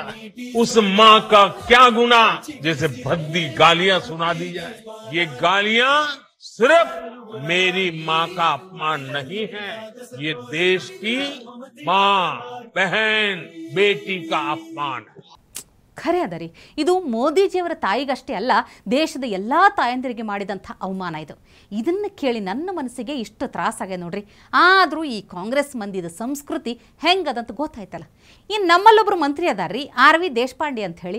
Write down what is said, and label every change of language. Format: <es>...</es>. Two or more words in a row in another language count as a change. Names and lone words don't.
<hi>उस मां का क्या गुनाह जैसे भद्दी गालियां सुना दी जाए। ये गालियां सिर्फ मेरी मां का अपमान नहीं है, ये देश की मां, बहन, बेटी का अपमान है।</hi> <kn>ಖರೆ ಅದ ರೀ, ಇದು ಮೋದಿಜಿಯವರ ತಾಯಿಗಷ್ಟೇ ಅಲ್ಲ, ದೇಶದ ಎಲ್ಲ ತಾಯಂದಿರಿಗೆ ಮಾಡಿದಂಥ ಅವಮಾನ ಇದು. ಇದನ್ನು ಕೇಳಿ ನನ್ನ ಮನಸ್ಸಿಗೆ ಇಷ್ಟು ತ್ರಾಸಾಗಿದೆ ನೋಡ್ರಿ. ಆದರೂ ಈ ಕಾಂಗ್ರೆಸ್ ಮಂದಿದ ಸಂಸ್ಕೃತಿ ಹೆಂಗದಂತ ಗೊತ್ತಾಯ್ತಲ್ಲ. ಇನ್ನು ನಮ್ಮಲ್ಲೊಬ್ರು ಮಂತ್ರಿ ಅದಾರ್ರಿ, RV ದೇಶಪಾಂಡೆ ಅಂತ ಹೇಳಿ.</kn>